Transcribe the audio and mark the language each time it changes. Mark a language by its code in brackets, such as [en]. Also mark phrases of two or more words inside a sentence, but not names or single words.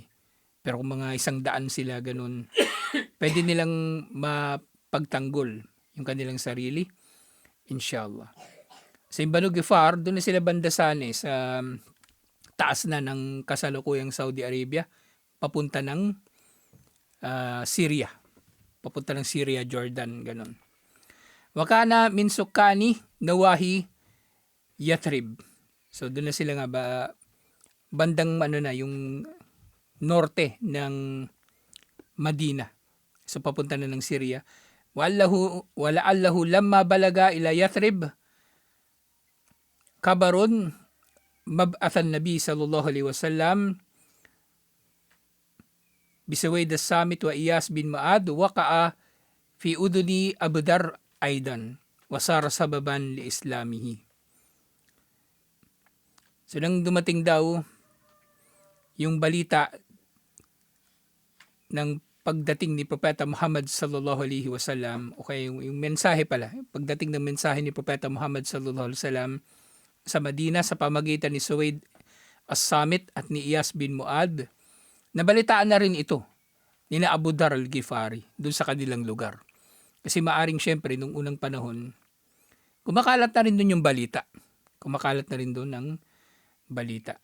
[tl] Pero kung mga 100 sila, ganun, pwede nilang mapagtanggol yung kanilang sarili, [ar] إن شاء الله. [tl] Sa Banu Ghifar, doon na sila bandasan sa taas na ng kasalukuyang Saudi Arabia, papunta ng Syria. Papunta ng Syria, Jordan, ganun. [ar] وكان من سكان نواحي يثرب. [tl] So doon na sila bandang yung norte ng Madina. So papunta na ng Syria. [ar] ولعله لما بلغ إلى يثرب خبر مبعث النبي صلى الله عليه وسلم سويد الصامت و إياس بن معاذ وقع في أذني أبي ذر أيضا وصار سببا لإسلامه. [tl] So nang dumating daw yung balita ng pagdating ni Propeta Muhammad [ar] صلى الله عليه وسلم, [tl] o kaya yung mensahe pala, pagdating ng mensahe ni Propeta Muhammad [ar] صلى الله عليه وسلم [tl] sa Madina sa pamagitan ni Suwaid as-Samit at ni Iyas bin Muad. Nabalitaan na rin ito ni na Abu Dhar al-Ghifari doon sa kanilang lugar. Kasi maaring syempre nung unang panahon, kumakalat na rin doon yung balita. Kumakalat na rin doon ang balita.